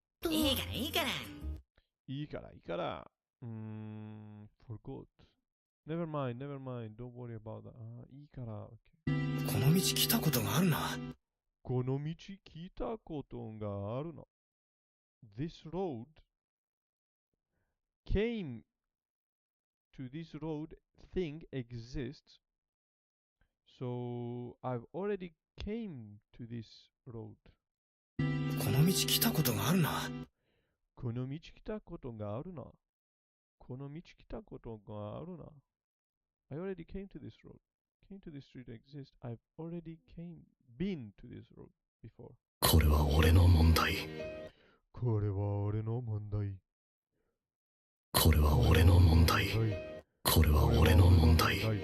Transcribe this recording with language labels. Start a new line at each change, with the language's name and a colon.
Japanese: いいから、いいから。いいから、いいから。
English: Forgot. Never mind, never mind. Don't worry about that.
Japanese: いいから。
English: Okay.
Japanese: この道来たことがあるな。この道来たことがあるな。
English: This road came to this road thing exists. So I've already came to this road.
Japanese: この道来たことがあるな。この道来たことがあるな。この道来たことがあるな。
English: I already came to this road. came to this street exist. I've already been to this road before.
Japanese: これは俺の問題。これは俺の問題。これは俺の問題。これは俺の問題。